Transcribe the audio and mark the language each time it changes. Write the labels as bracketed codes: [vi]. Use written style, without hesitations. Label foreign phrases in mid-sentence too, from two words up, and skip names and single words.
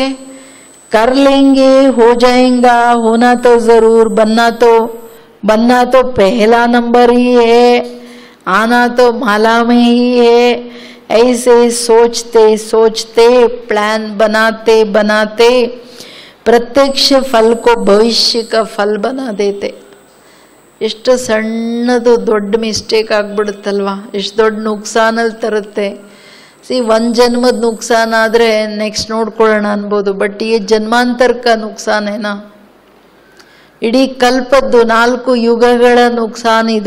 [hi] कर लेंगे, हो जाएगा, होना तो जरूर, बनना तो पहला नंबर ही है, आना तो माला में ही है. ऐसे सोचते सोचते, प्लान बनाते बनाते प्रत्यक्ष फल को भविष्य का फल बना देते. [kn] ಎಷ್ಟು ಸಣ್ಣದು ದೊಡ್ಡ ಮಿಸ್ಟೇಕ್ ಆಗ್ಬಿಡುತ್ತಲ್ವಾ, ಎಷ್ಟು ದೊಡ್ಡ ನುಕ್ಸಾನಲ್ಲಿ ತರುತ್ತೆ. ಒಂದು ಜನ್ಮದ ನುಕ್ಸಾನ ಆದರೆ ನೆಕ್ಸ್ಟ್ ನೋಡ್ಕೊಳ್ಳೋಣ ಅನ್ಬೋದು, ಬಟ್ ಈ ಜನ್ಮಾಂತರಕ ನುಕ್ಸಾನೇನಾ? ಇಡೀ ಕಲ್ಪದ್ದು 4 ಯುಗಗಳ ನುಕ್ಸಾನ ಇದು.